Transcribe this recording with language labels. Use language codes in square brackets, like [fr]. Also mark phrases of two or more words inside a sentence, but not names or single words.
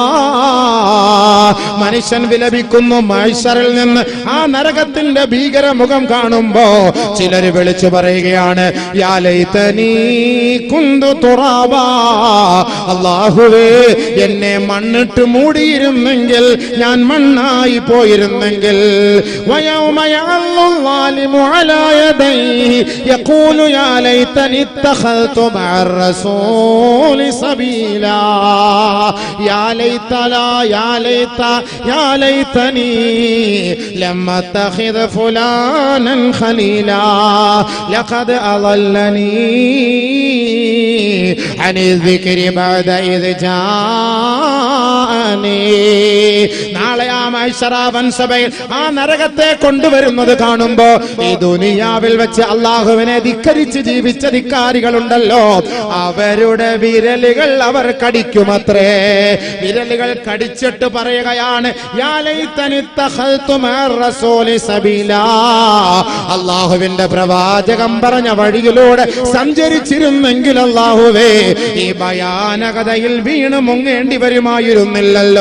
[ml] മനുഷ്യൻ വിലപിക്കുന്നു മഹ്ശറിൽ നിന്ന് ആ നരകത്തിന്റെ ഭീകരമുഖം കാണുമ്പോ ചിലര് വിളിച്ചു പറയുകയാണ്, [ar] يا ليتني كنت ترابا, [ml] അല്ലാഹുവേ എന്നെ മണ്ണിട്ട് മൂടിയിരുന്നെങ്കിൽ, ഞാൻ മണ്ണായി പോയിരുന്നെങ്കിൽ. [ar] ويوم يعض الظالم على يديه يقول يا ليتني اتخذت مع الرسول سبيلا يا ليتني لم اتخذ فلانا خليلا لقد أضلني عن الذكر بعد إذ جاءني. [ml] നാളെ ആ മഹ്ശറാവൻ സഭയിൽ ആ നരകത്തെ കൊണ്ടുവരുന്നത് കാണുമ്പോ ഈ ദുനിയാവിൽ വെച്ച് അല്ലാഹുവിനെ ധിക്കരിച്ച് ജീവിച്ച ധിക്കാരികളുണ്ടല്ലോ, അവരുടെ വിരലുകൾ അവർ കടിക്കുമത്രേ. വിരലുകൾ കടിച്ചിട്ട് പറയുകയാണ്, [ar] يا ليتني اتخذت مع الرسول سبيلا, [ml] അല്ലാഹുവിന്റെ പ്രവാചകം പറഞ്ഞ വഴിയിലൂടെ സഞ്ചരിച്ചിരുന്നെങ്കിൽ അല്ലാഹുവേ ഈ ഭയാനകതയിൽ വീണ് മുങ്ങേണ്ടി വരുമായിരുന്നില്ലല്ലോ.